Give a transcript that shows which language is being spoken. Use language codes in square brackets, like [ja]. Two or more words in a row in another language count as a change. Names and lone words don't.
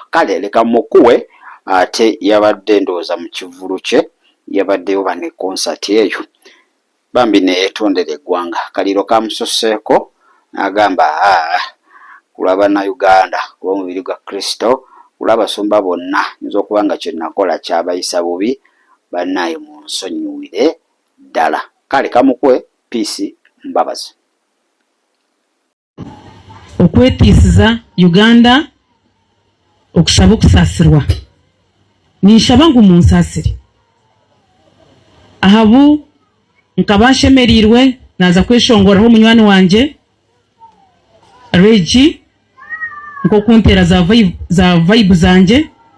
[lg] Kale leka mukuwe ate yabadde ndowooza mu kivulu kye yabaddeyo bane konsati eyo bambi neyeetondera eggwanga kaliro kamususeeko n'agamba kulaba Uganda kuba omubiri gwa Kristo kulaba abasumba bonna nza okuba nga kye nakola kyabayisa bubi bannaye munsonyiwire ddala. Kale kamukwe Peace Mbabazi. [nyn] Okwetiisiza Uganda okusaba okusaasirwa ninshaba ngu munsaasire ahabu nkaba nshemeriirwe naza kweshongoraho omunywani wanje Regi nk'okuntera za vibe zanje